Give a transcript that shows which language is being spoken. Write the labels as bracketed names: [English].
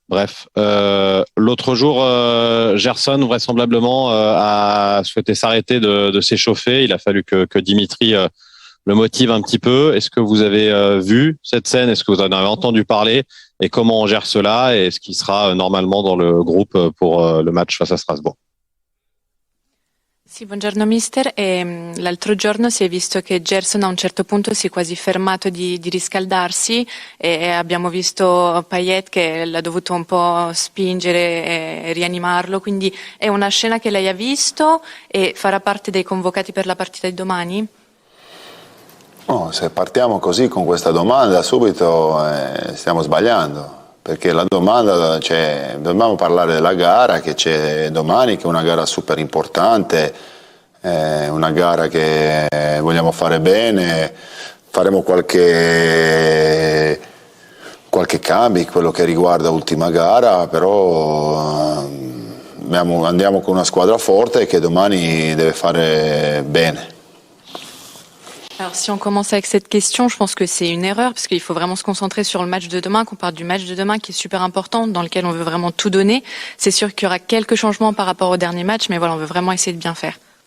[French] Bref, l'autre jour, Gerson vraisemblablement a souhaité s'arrêter de s'échauffer. Il a fallu que Dimitri le motive un petit peu. Est-ce que vous avez vu cette scène? Est-ce que vous en avez entendu parler? Et comment on gère cela? Et est-ce qu'il sera normalement dans le groupe pour le match face à Strasbourg? [Italian] Sì, buongiorno mister. L'altro giorno si è visto che Gerson a un certo punto si è quasi fermato di riscaldarsi e abbiamo visto Payet che l'ha dovuto un po' spingere e rianimarlo, quindi è una scena che lei ha visto e farà parte dei convocati per la partita di domani? No, se partiamo così con questa domanda subito stiamo sbagliando. Perché la domanda, dobbiamo parlare della gara che c'è domani, che è una gara super importante, una gara che vogliamo fare bene, faremo qualche cambio, quello che riguarda l'ultima gara, però andiamo con una squadra forte che domani deve fare bene. [French] Alors si on commence avec cette question, je pense que c'est une erreur parce qu'il faut vraiment se concentrer sur le match de demain, qu'on parle du match de demain qui est super important, dans lequel on veut vraiment tout donner. C'est sûr qu'il y aura quelques changements par rapport au dernier match, mais voilà, on veut vraiment essayer de bien faire.